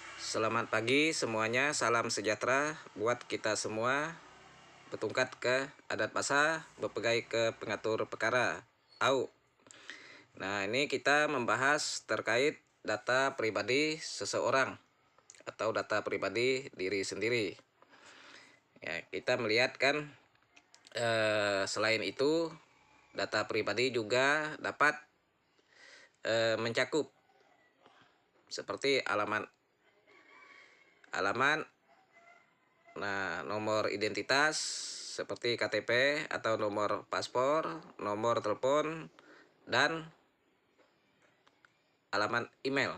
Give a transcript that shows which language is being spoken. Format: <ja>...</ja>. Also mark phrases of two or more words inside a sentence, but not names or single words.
<id>Selamat pagi semuanya, salam sejahtera buat kita semua.</id> <knx>Betungkat ke adat basa, bepegai ke pengatur perkara. Au.</knx> <id>Nah, ini kita membahas terkait data pribadi seseorang atau data pribadi diri sendiri. Ya, kita melihat kan selain itu data pribadi juga dapat mencakup seperti alamat, nah, nomor identitas seperti KTP atau nomor paspor, nomor telepon, dan alamat email.</id>